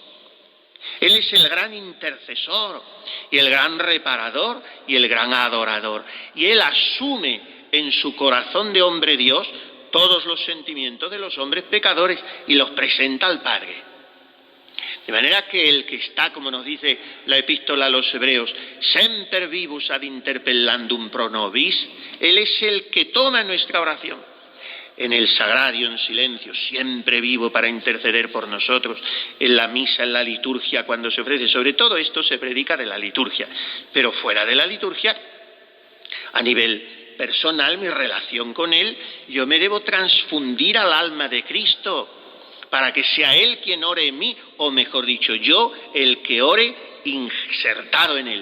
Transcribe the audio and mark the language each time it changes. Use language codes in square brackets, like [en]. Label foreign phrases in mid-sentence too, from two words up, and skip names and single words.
[es] Él es el gran intercesor y el gran reparador y el gran adorador. Y Él asume en su corazón de hombre Dios todos los sentimientos de los hombres pecadores y los presenta al Padre. De manera que el que está, como nos dice la epístola a los Hebreos, [la] semper vivus ad interpellandum pro nobis, [es] Él es el que toma nuestra oración. En el sagrario, en silencio, siempre vivo para interceder por nosotros, en la misa, en la liturgia, cuando se ofrece. Sobre todo esto se predica de la liturgia, pero fuera de la liturgia, a nivel personal, mi relación con Él, yo me debo transfundir al alma de Cristo para que sea Él quien ore en mí, o mejor dicho, yo el que ore insertado en Él.